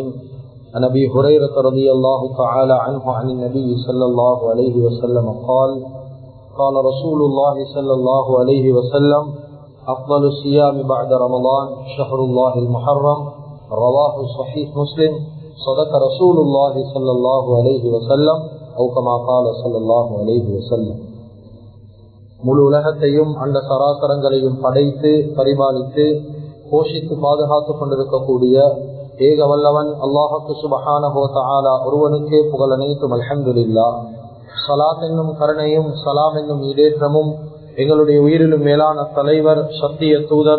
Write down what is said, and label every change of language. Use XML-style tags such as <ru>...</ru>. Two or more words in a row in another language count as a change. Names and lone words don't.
<ar>عن أبي هريرة رضي الله تعالى عنه عن النبي صلى الله عليه وسلم قال قال رسول الله صلى الله عليه وسلم أفضل الصيام بعد رمضان شهر الله المحرم رواه صحيح مسلم صدق رسول الله صلى الله عليه وسلم أو كما قال صلى الله عليه وسلم.</ar> <ta>முழு உலகத்தையும் அந்த சராசரங்களையும் படைத்து பரிபாலித்து போஷித்து பாதுகாத்துக் கொண்டிருக்கக்கூடிய ஏக வல்லவன் அல்லாஹுக்கு</ta> <ar>سبحانه وتعالى</ar> <ta>ஒருவனுக்கே புகழ் அனைத்தும். அல்ஹம்துலில்லாஹ். ஸலாத் என்னும் கருணையும் ஸலாம் என்னும் ஈடேற்றமும் எங்களுடைய உயிரிலும் மேலான தலைவர் சத்திய தூதர்</ta>